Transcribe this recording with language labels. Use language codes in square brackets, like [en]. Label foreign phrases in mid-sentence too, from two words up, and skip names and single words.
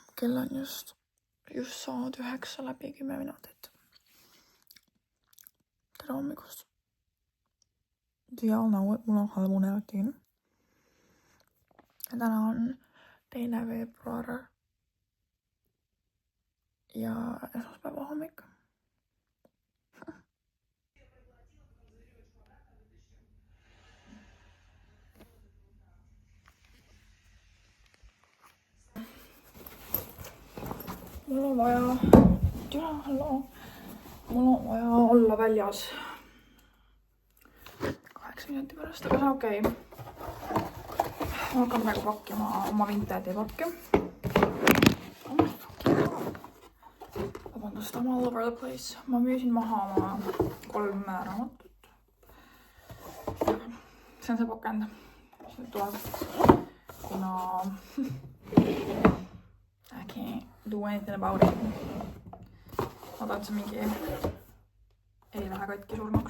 [et] kell on just saanud 9 läbi 10 minutit. Tere hommikust. [en] Do y'all know it? [et] Mul on halb unerutiin. Ja täna on 2. veebruar ja esmaspäeva hommik. Mul on vaja olla väljas 8 minuti pärast, aga see on okei. Ma hakkan praegu pakkima oma vintage-pakke. [en] Oh my fucking god. Vabandust, I'm all over the place. [et] Ma müüsin maha oma 3 raamatut. See on see pakend, mis nüüd tuleb, kuna [en] I can't do anything about it. [et] Ma tahan, et see mingi ei lähe katki surnuks.